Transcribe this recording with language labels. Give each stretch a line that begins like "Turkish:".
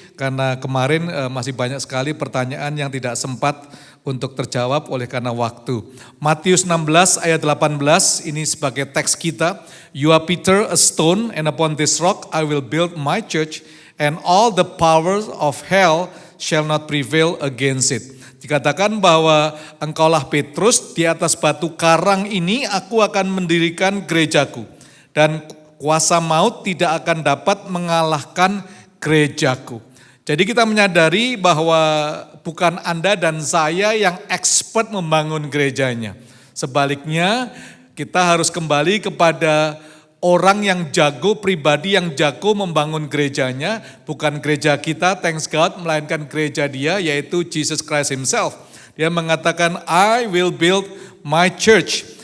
Indonesian: Karena kemarin masih banyak sekali pertanyaan yang tidak sempat untuk terjawab oleh karena waktu. Matius 16 ayat 18 ini sebagai teks kita.
English: You are Peter, a stone, and upon this rock I will build my church, and all the powers of hell shall not prevail against it.
Indonesian: Dikatakan bahwa engkaulah Petrus, di atas batu karang ini aku akan mendirikan gerejaku. Dan kuasa maut tidak akan dapat mengalahkan gerejaku. Jadi kita menyadari bahwa bukan Anda dan saya yang expert membangun gerejanya. Sebaliknya kita harus kembali kepada orang yang jago, pribadi yang jago membangun gerejanya. Bukan gereja kita,
English: thanks God,
Indonesian: melainkan gereja dia yaitu Jesus Christ himself. Dia mengatakan,
English: I will build my church.